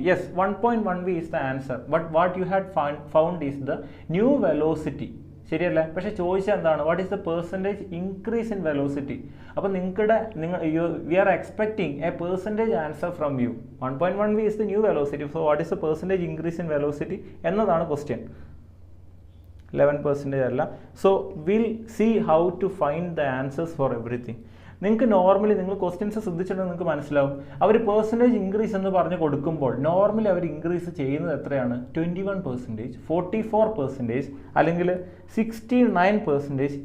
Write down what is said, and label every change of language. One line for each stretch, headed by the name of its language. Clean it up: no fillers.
English: Yes, 1.1 v is the answer. But what you had found is the new velocity.
Malayalam: ശരിയല്ലേ? പക്ഷേ ചോദിച്ചാൽ എന്താണ്?
English: What is the percentage increase in velocity? അപ്പോൾ we are expecting a percentage answer from you. 1.1 v is the new velocity. So what is the percentage increase in velocity
Malayalam: എന്നതാണ് question. 11% അല്ല.
English: So will see how to find the answers for everything.
Malayalam: നിങ്ങൾക്ക് normally നിങ്ങൾ questions ശ്രദ്ധിച്ചിട്ടുണ്ടെങ്കിൽ നിങ്ങൾക്ക് മനസ്സിലാവും, അവർ percentage increase എന്ന് പറഞ്ഞ് കൊടുക്കുമ്പോൾ normally അവർ increase ചെയ്യുന്നത് എത്രയാണ്? 21%, 44%, അല്ലെങ്കിൽ 69%.